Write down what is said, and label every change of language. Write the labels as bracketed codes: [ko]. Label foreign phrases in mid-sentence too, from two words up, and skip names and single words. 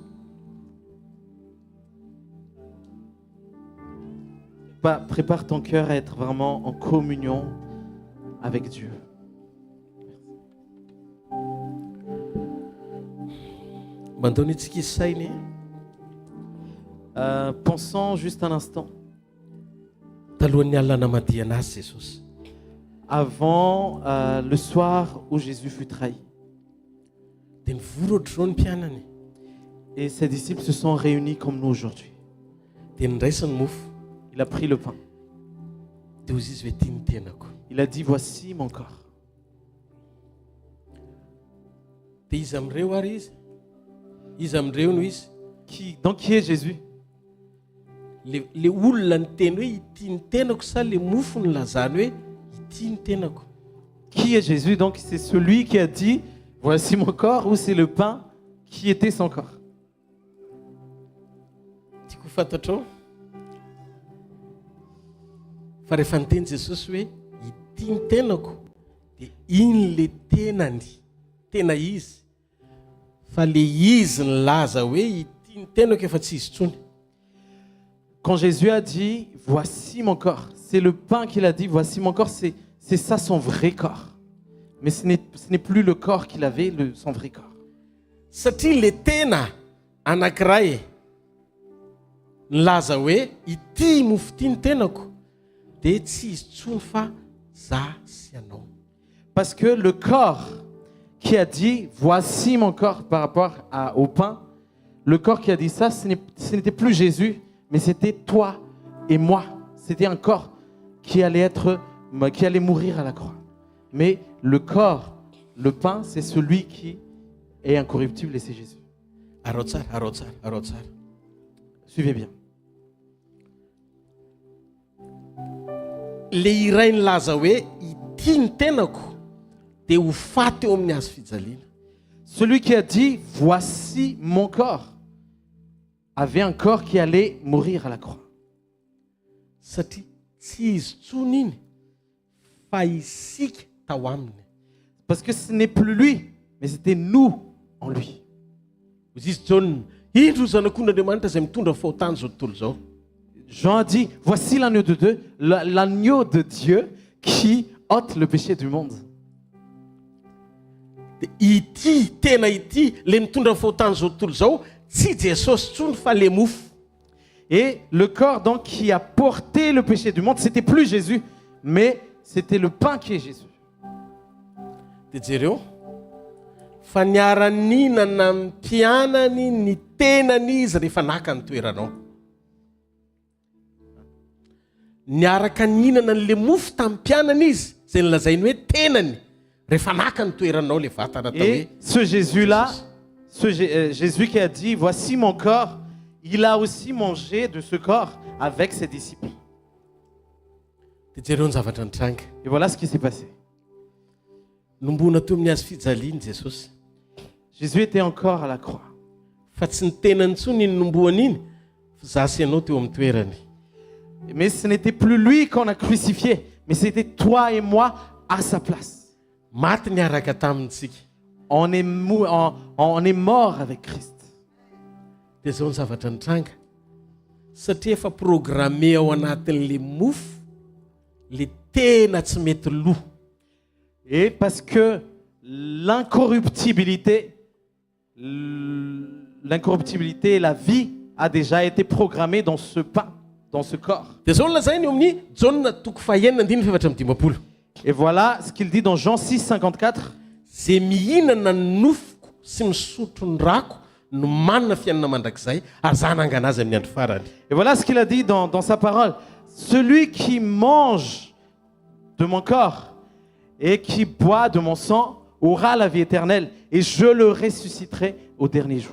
[fr] Prépare ton cœur à être vraiment en communion avec Dieu. [mg] Mandoni tsika isainy. [fr] Pensons juste un instant. [mg] Talohan'ny alina namadiana azy Jesosy. [fr] Avant le soir où Jésus fut trahi. [mg] Dia nivory ohatr'izao ny mpianany. [fr] Et ses disciples se sont réunis comme nous aujourd'hui. [mg] Dia nindraisany mofo. [fr] Il a pris le pain. [mg] Dia hozy izy hoe ty ny tenako. [fr] Il a dit voici mon corps. [mg] Dia izy amin'ireo ary izy. Izy amin'ireo no izy. [fr] Donc qui est Jésus? [mg] Le olona niteny hoe ity ny tenako sa le mofo ny lazany hoe ity ny tenako. [fr] Qui est Jésus? Donc c'est celui qui a dit voici mon corps, ou c'est le pain qui était son corps? [mg] Tiako fantatrao. Fa rehefa niteny Jesosy hoe ity ny tenako dia iny le tenany, tena izy. Fa le izy ny laza hoe ity ny tenako efa tsy izy tsony. [fr] Quand Jésus a dit voici mon corps, c'est le pain qu'il a dit voici mon corps, c'est ça son vrai corps. Mais ce n'est plus le corps qu'il avait, son vrai corps. [mg] Satria le tena anankiray nilaza hoe ity mofo ity ny tenako dia tsy izy tsony fa za sy anao. [fr] Parce que le corps qui a dit voici mon corps par rapport au pain, le corps qui a dit ça, ce n'était plus Jésus, mais c'était toi et moi. C'était un corps qui allait mourir à la croix. Mais le corps, le pain, c'est celui qui est incorruptible et c'est Jésus. Arotsar. Suivez bien. [mg] Le iray nilaza hoe ity ny tenako dia ho faty eo amin'ny hazo fijaliana. [fr] Celui qui a dit voici mon corps avait un corps qui allait mourir à la croix. [mg] Satria tsy izy tsony iny fa isika tao aminy. [fr] Parce que ce n'est plus lui, mais c'était nous en lui. [mg] Hozy izy John, indro zanak'Andriamanitra izay mitondra fahotany zao tontolo zao. [fr] Jean a dit voici l'agneau de Dieu, l'agneau de Dieu qui ôte le péché du monde. [mg] Ity tena ity le mitondra fahotany zao tontolo zao tsy Jesosy tsony fa le mofo. [fr] Et le corps donc qui a porté le péché du monde, c'était plus Jésus, mais c'était le pain qui est Jésus. [mg] Dia jereo fa niara-ninana ny mpianany ny tenany izy rehefa naka ny toeranao. Niaraka ninana n'le mofo tamin'ny mpianany izy zay nilazainy hoe tenany rehefa naka ny toeranao le vatana atao hoe [fr] Et ce Jésus-là, Jésus qui a dit, voici mon corps, il a aussi mangé de ce corps avec ses disciples. [mg] dia jereo ny zavatra nitranga. [fr] Et voilà ce qui s'est passé. [mg] Nombona toy amin'ny hazo fijaliany Jesosy. [fr] Jésus était encore à la croix. [mg] Fa tsy ny tenany ntsony ny nomboana iny fa zasy ianao teo amin'ny toerany. [fr] Mais ce n'était plus lui qu'on a crucifié, mais c'était toi et moi à sa place. [mg] Maty niaraka tamintsika. [fr] On est mort avec Christ. [mg] Dia zao ny zavatra nitranga. Satria efa programme ao anatin'le mofo le tena tsy mety lo. [fr] Et parce que l'incorruptibilité et la vie a déjà été programmée dans ce pain, dans ce corps. [mg] Dia zao nolazainy eo amin'ny Jaona toko fahaenina andiny efatra amby dimampolo. [fr] Et voilà ce qu'il dit dans Jean 6, 54. [mg] Zay mihinana ny nofoko sy misotro ny rako no manana fiainana mandrakizay ary za nangana azy amin'ny andro farany. [fr] Et voilà ce qu'il a dit dans sa parole. Celui qui mange de mon corps et qui boit de mon sang aura la vie éternelle et je le ressusciterai au dernier jour.